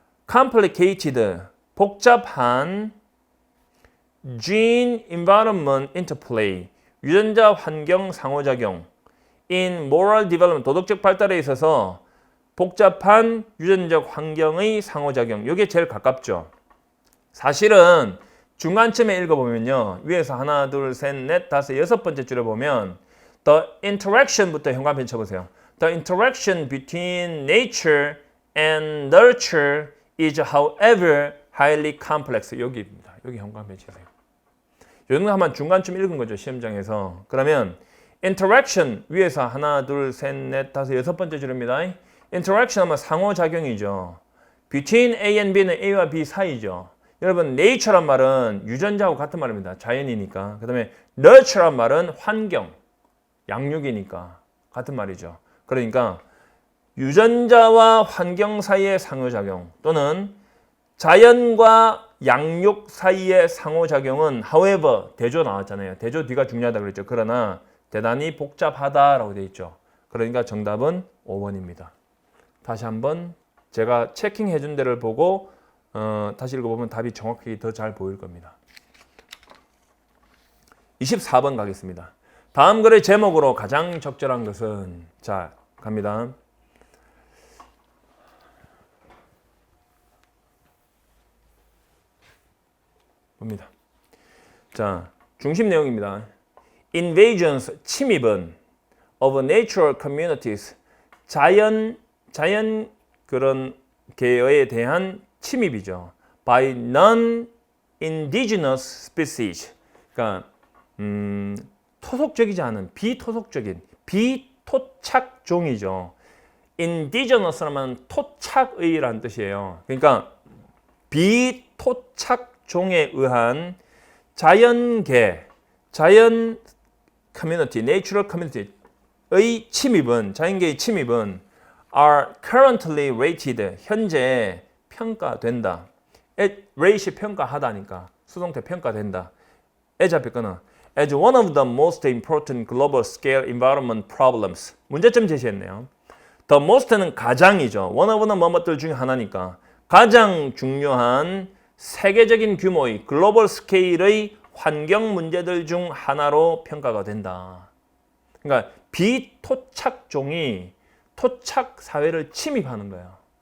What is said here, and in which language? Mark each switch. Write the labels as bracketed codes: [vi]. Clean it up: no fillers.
[ko] complicated, 복잡한 [en] gene environment interplay, [ko] 유전자 환경 상호작용 [en] in moral development, [ko] 도덕적 발달에 있어서 복잡한 유전적 환경의 상호작용. 이게 제일 가깝죠. 사실은 중간쯤에 읽어보면요. 위에서 하나, 둘, 셋, 넷, 다섯, 여섯 번째 줄에 보면 the interaction부터 현관펜 쳐보세요. [en] The interaction between nature and nurture is however highly complex. [ko] 여기입니다. 여기 현관펜 치세요. 이런 거 한번 중간쯤 읽은 거죠. 시험장에서. 그러면 interaction 위에서 하나, 둘, 셋, 넷, 다섯, 여섯 번째 줄입니다. interaction 하면 상호작용이죠. between A and B는 A와 B 사이죠. 여러분 nature란 말은 유전자하고 같은 말입니다. 자연이니까. 그 다음에 nurture란 말은 환경, 양육이니까 같은 말이죠. 그러니까 유전자와 환경 사이의 상호작용 또는 자연과 양육 사이의 상호작용은 however, 대조 나왔잖아요. 대조 뒤가 중요하다고 그랬죠. 그러나 대단히 복잡하다라고 되어 있죠. 그러니까 정답은 5번입니다. 다시 한번 제가 체킹해 준 데를 보고 다시 읽어보면 답이 정확하게 더 잘 보일 겁니다. 24번 가겠습니다. 다음 글의 제목으로 가장 적절한 것은 자 갑니다. 봅니다. 자 중심 내용입니다. Invasions, 침입은 [en] of natural communities, [ko] 자연 그런 계여에 대한 침입이죠. [en] by non-indigenous species. [ko] 그러니까 토속적이지 않은 비토속적인 비토착종이죠. indigenous라면 토착의라는 뜻이에요. 그러니까 비토착종에 의한 자연계, 자연 커뮤니티, natural community의 침입은 자연계의 침입은 [en] are currently rated, [ko] 현재 평가된다. rate이 평가하다니까 수동태 평가된다. [en] as [ko] 앞에 거는 [en] as one of the most important global scale environment problems. [ko] 문제점 제시했네요. The most는 가장이죠. one of는 뭐뭐들 중에 하나니까 가장 중요한 세계적인 규모의 글로벌 스케일의 환경 문제들 중 하나로 평가가 된다. 그러니까 비토착종이 토착 사회를 침입하는 거예요.